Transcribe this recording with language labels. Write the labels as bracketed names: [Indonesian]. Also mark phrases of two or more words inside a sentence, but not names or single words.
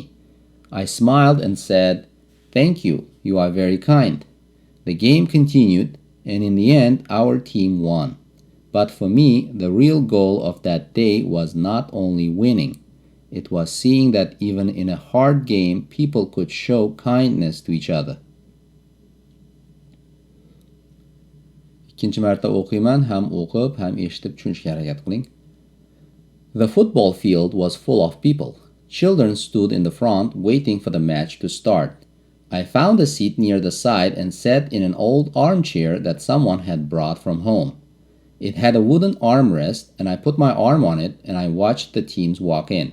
[English] I smiled and said, "Thank you, you are very kind." The game continued, and in the end, our team won. But for me, the real goal of that day was not only winning, It was seeing that even in a hard game, people could show kindness to each other. [Uzbek] İkinci marta o'qiyman, ham o'qib, ham eshitib tushunishga harakat qiling. [English] The football field was full of people. Children stood in the front waiting for the match to start. I found a seat near the side and sat in an old armchair that someone had brought from home. It had a wooden armrest, and I put my arm on it and I watched the teams walk in.